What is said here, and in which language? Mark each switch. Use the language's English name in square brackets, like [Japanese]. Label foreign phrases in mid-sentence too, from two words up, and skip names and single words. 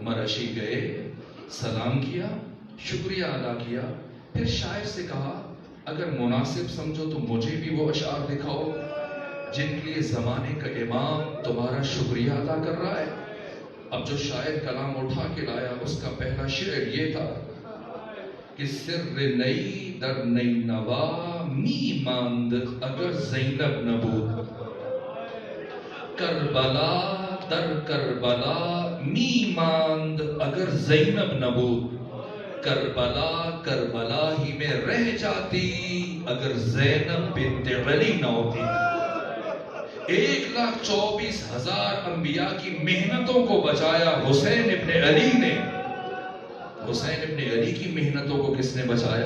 [Urdu] مرشی گئے، سلام کیا، شکریہ ادا کیا، پھر شاعر سے کہا اگر مناسب سمجھو تو مجھے بھی وہ اشعار دکھاؤ جن کے لیے زمانے کا امام تمہارا شکریہ ادا کر رہا ہے. اب جو شاعر کلام اٹھا کے لایا اس کا پہلا شعر یہ تھا کہ [Persian] سر نئی در نئی نوا می ماند اگر زینب نہ بود، کربلا در کربلا می ماند اگر زینب نہ بود، [Urdu] کربلا کربلا ہی میں رہ جاتی اگر زینب بنت علی نہ ہوتی. 1,24,000 انبیاء کی محنتوں کو بچایا حسین ابن علی نے. حسین ابن علی کی محنتوں کو کس نے بچایا؟